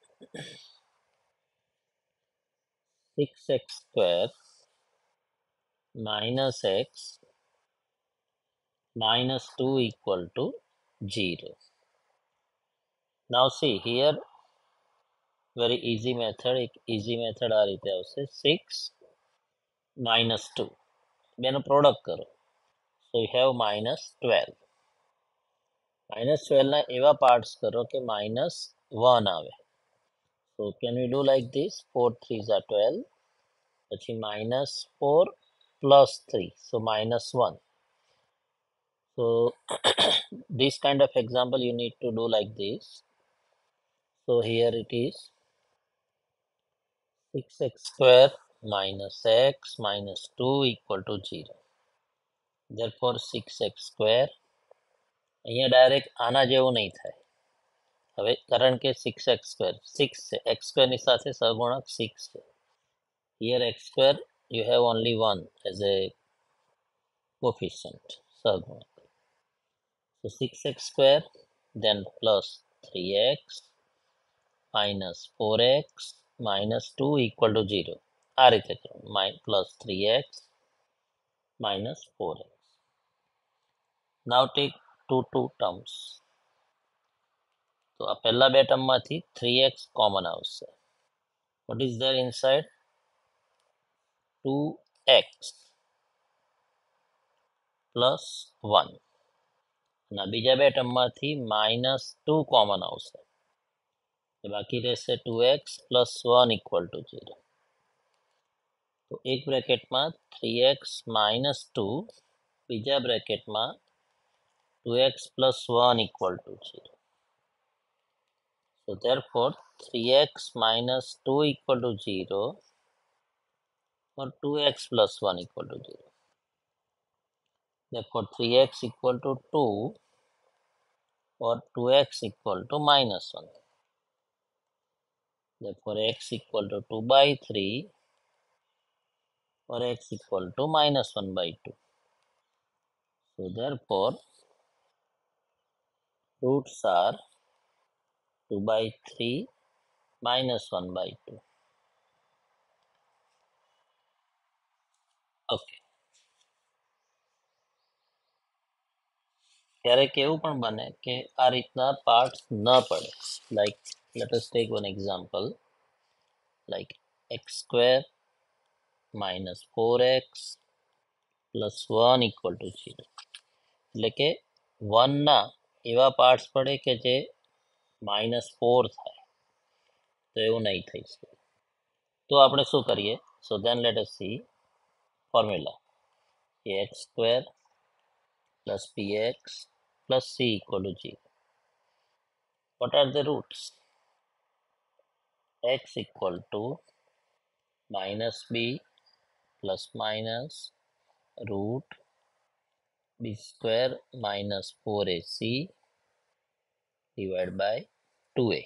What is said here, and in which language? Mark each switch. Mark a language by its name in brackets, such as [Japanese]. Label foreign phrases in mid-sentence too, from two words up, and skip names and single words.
[English] 6x square minus x minus 2 equal to 0. Now see here, very easy method. [Gujarati] એક [English] easy method [Gujarati] આ રીતે આવશે. 6 minus 2 બેનો પ્રોડક્ટ કરો. [English] So you have minus 12. minus 12 [Gujarati] ના એવા પાર્ટ્સ કરો કે [English] minus 1 આવે. So can we do like this? 4 3s are 12. પછી minus 4 plus 3. So minus 1. So this kind of example you need to do like this. So here it is 6x square minus x minus 2 equal to 0. Therefore 6x square [Gujarati] અહીંયા ડાયરેક્ટ આના જેવું નહીં થાય. હવે કારણ કે [English] 6x square [Gujarati] 6 છે, [English] x square [Gujarati] ની સાથે સહગુણક 6 છે. [English] Here x square you have only 1 as a coefficient સહગુણક. So 6x square then plus 3x minus 4x minus 2 equal to 0. [Gujarati] આ રીતે [English] plus 3x minus 4x. Now take two terms. [Gujarati] તો આ પહેલા બે ટર્મમાંથી 3x કોમન આવશે. [English] What is there inside? 2x plus 1. [Gujarati] અને બીજા બે ટર્મમાંથી -2 કોમન આવશે. બાકી રહેશે [English] 2x plus 1 equal to 0. [Gujarati] તો એક બ્રેકેટમાં [English] 3x minus 2, [Gujarati] બીજા બ્રેકેટમાં [English] 2x plus 1 equal to 0. So therefore 3x minus 2 equal to 0 or 2x plus 1 equal to 0. Therefore 3x equal to 2 or 2x equal to minus 1. Therefore x equal to 2 by 3 or x equal to minus 1 by 2. So therefore roots are 2 by 3 minus 1 by 2. [Gujarati] ઓકે, ક્યારેક એવું પણ બને કે આ રીતના પાર્ટ્સ ન પડે. [English] Like let us take one example, like x square minus 4x plus 1 equal to 0. [Gujarati] એટલે કે 1 ના એવા પાર્ટ્સ પડે કે જે -4 થાય, તો એવું નહીં થઈ શકે. તો આપણે શું કરીએ? [English] So then let us see formula, x square plus px plus c equal to 0. What are the roots? X equal to minus b plus minus root b square minus 4ac divided by 2a.